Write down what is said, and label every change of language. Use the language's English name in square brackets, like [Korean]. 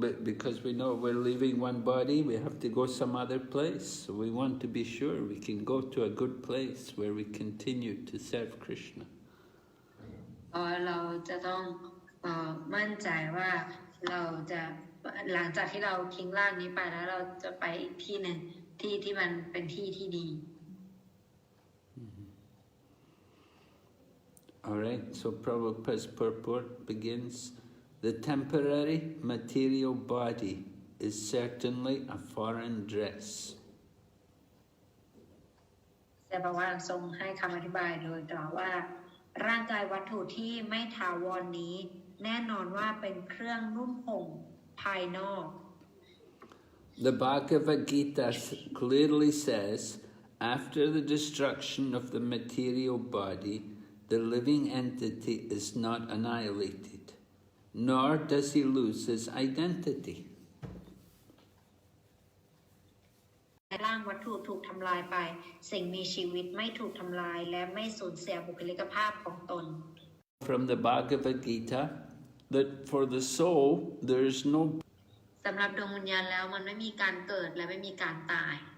[English] Because we know we're leaving one body, we have to go some other place. So we want to be sure we can go to a good place where we continue to serve Krishna. [Thai] เราจะต้องมั่นใจว่าเราจะหลังจากที่เราทิ้งร่างนี้ไปแล้วเราจะไปอีกที่หนึ่งที่มันเป็นที่ที่ดี [English] All right, so Prabhupada's purport begins. The temporary material body is certainly a foreign dress. [Thai] แต่พระว่าทรงให้คำอธิบายโดยกล่าวว่าร่างกายวัตถุที่ไม่ถาวรนี้แน่นอนว่าเป็นเครื่องนุ่งห่มภายนอก [English] The Bhagavad Gita clearly says, after the destruction of the material body, the living entity is not annihilated, nor does he lose his identity. [Thai] ร่างวัตถุถูกทำลายไปสิ่งมีชีวิตไม่ถูกทำลายและไม่สูญเสียบุคลิกภาพของตน [English] From the Bhagavad Gita, that for the soul there is no [Thai] สำหรับดวงวิญญาณแล้วมันไม่มีการเกิดและไม่มีการตาย